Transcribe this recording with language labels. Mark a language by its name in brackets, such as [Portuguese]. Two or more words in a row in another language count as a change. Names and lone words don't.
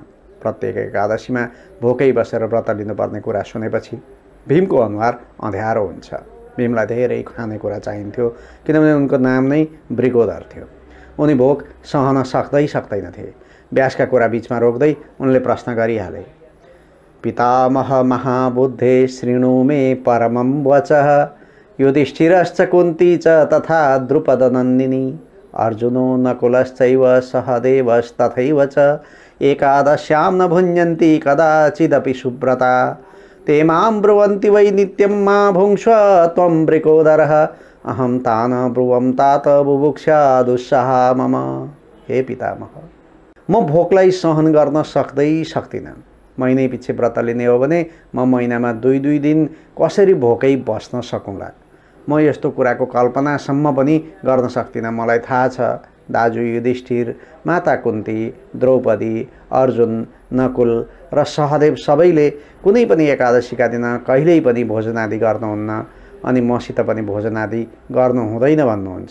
[Nepali] प्रत्येक एकादशीमा भोकै बसेर व्रत लिनुपर्ने कुरा सुनेपछि भीमको अनुहार अँध्यारो हुन्छ। भीमलाई धेरै खानेकुरा चाहिन्थ्यो, किनभने उनको नाम नै वृकोदर थियो। उनी भोक सहन सक्दैनथे। व्यासका कुरा बीचमा रोक्दै उनले प्रश्न गरिहाले, [Sanskrit] पितामह महाबुद्धे शृणु मे परमं वचः, युधिष्ठिरश्च कुन्ती च तथा द्रुपदनन्दिनी, अर्जुनो नकुलश्चैव सहदेवस्तथैव च, एकादश्यां न भुञ्जन्ति कदाचिदपि सुव्रता, ते मां ब्रुवन्ति वै नित्यं मा भुङ्क्ष्व त्वं वृकोदरः, अहं तान् ब्रुवं तात बुभुक्षा दुस्सहा मम। [Nepali] हे पितामह, म भोकलाई सहन गर्न सक्दिनँ। महिनै पछि व्रत लिने हो भने म महिनामा 2-2 दिन कसरी भोकै बस्न सकौँला। म यस्तो कुराको कल्पनासम्म पनि गर्न सक्दिनँ। मलाई थाहा छ दाजु युधिष्ठिर, माता कुन्ती, द्रौपदी, अर्जुन, नकुल र सहदेव सबैले कुनै पनि एकादशीका दिन कहिल्यै पनि भोजनादि गर्नुहुन्न अनि मसित पनि भोजनादि गर्नु हुँदैन भन्नुहुन्छ।